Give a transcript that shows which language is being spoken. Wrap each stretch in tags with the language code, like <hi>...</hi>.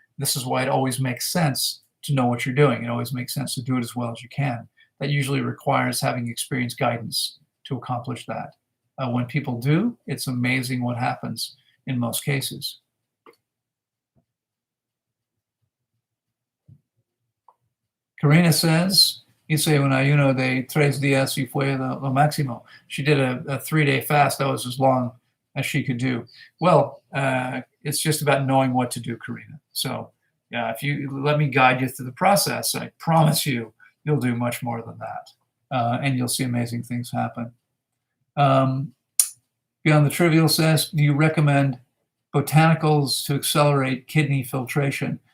<en>This is why it always makes sense to know what you're doing. It always makes sense to do it as well as you can. That usually requires having experienced guidance to accomplish that. When people do, it's amazing what happens in most cases. Karina says,</en> <es>hice un ayuno de 3 días y fue lo máximo.</es> <en>She did a 3-day fast that was as long as she could do. Well, it's just about knowing what to do, Karina. So if you let me guide you through the process, I promise you'll do much more than that. And you'll see amazing things happen. Beyond the Trivial says, do you recommend botanicals to accelerate kidney filtration?</en>